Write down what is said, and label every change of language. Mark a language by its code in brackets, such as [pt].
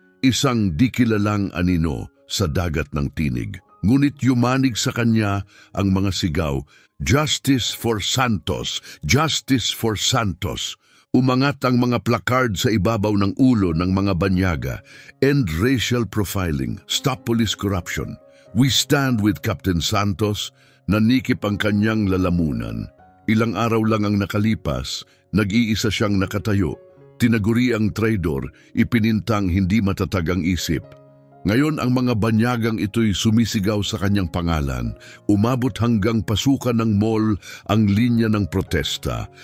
[tl] Isang di kilalang anino sa dagat ng tinig. Ngunit yumanig sa kanya ang mga sigaw, [en] "Justice for Santos! Justice for Santos!" [tl] Umangat ang mga placard sa ibabaw ng ulo ng mga banyaga. [en] "End racial profiling. Stop police corruption. We stand with Captain Santos." [tl] Nanikip ang kanyang lalamunan. Ilang araw lang ang nakalipas, nag-iisa siyang nakatayo. Tinaguri ang traidor, ipinintang hindi matatag ang isip. Ngayon ang mga banyagang ito'y sumisigaw sa kanyang pangalan. Umabot hanggang pasukan ng mall ang linya ng protesta.